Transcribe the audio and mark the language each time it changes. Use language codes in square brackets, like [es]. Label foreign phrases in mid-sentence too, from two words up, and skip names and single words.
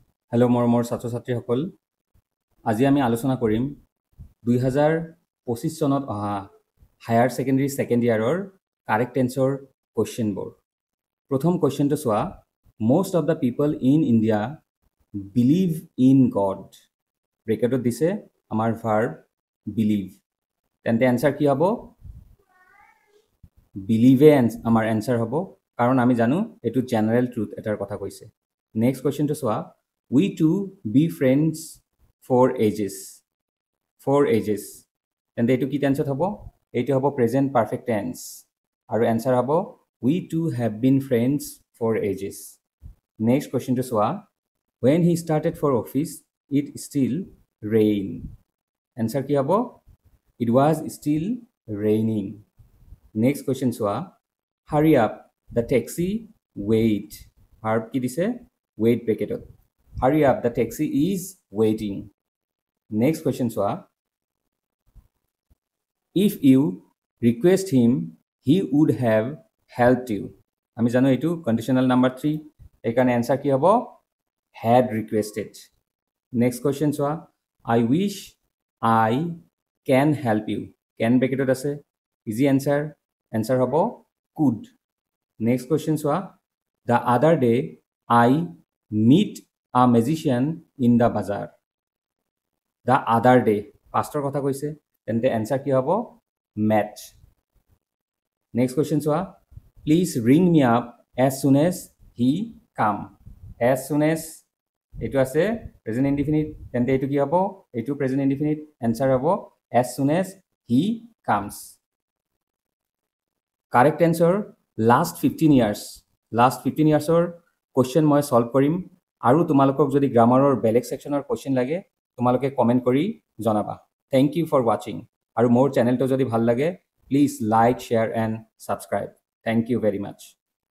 [as] হেল্ল' মোৰ ছাত্ৰ ছাত্ৰীসকল, আজি আমি আলোচনা কৰিম 2025 চনত অহা [en] Higher Secondary second yearৰ correct answer questionবোৰ। [as] প্ৰথম কুৱেশ্যনটো চোৱা, [en] most of the people in India believe in God। [as] ব্ৰেকেটত দিছে আমাৰ [en] verb believe, [as] তেন্তে এনচাৰ কি হ'ব? বিলিভে আমাৰ এনচাৰ হ'ব, কাৰণ আমি জানো এইটো [en] general truth [as] এটাৰ কথা কৈছে। [en] next questionটো [as] চোৱা, [en] we two be friends for ages। for ages, [as] তেন্তে এইটো কি টেন্সত হ'ব? এইটো হ'ব [en] present perfect tense, [as] আৰু এনচাৰ হ'ব [en] we two have been friends for ages। next questionটো [as] চোৱা, [en] when he started for office it still rain। [as] এনচাৰ কি হ'ব? [en] it was still raining। next question [as] চোৱা, [en] hurry up the taxi wait। [as] ভাৰ্ব কি দিছে? [en] wait bracketত। hurry up the taxi is waiting। next question চোৱা, if you request him he would have helped you। [as] আমি জানো এইটো [en] conditional number 3, [as] এইকাৰণে answer কি হ'ব? [en] had requested। next question চোৱা, I wish I can help you। can bracket আছে, easy answer, answer হ'ব could। next question চোৱা, the other day I meet a magician in the bazaar। the other day pastor [as] কথা কৈছে, তেন্তে answer কি হ'ব? [en] met। next question চোৱা, please ring me up as soon as he come। as soon as [as] এইটো আছে [en] present indefinite, [as] তেন্তে এইটো কি হ'ব? [en] এইটো present indefinite, answer হ'ব as soon as he comes। correct answer last 15 years। last 15 yearsৰ question [as] মই solve কৰিম, আৰু তোমালোকক যদি গ্ৰামাৰৰ বেলেগ [en] sectionৰ question [as] লাগে তোমালোকে কমেন্ট কৰি জনাবা। [en] Thank you for watching, [as] আৰু মোৰ চেনেলটো যদি ভাল লাগে [en] please like, share and subscribe. thank you very much.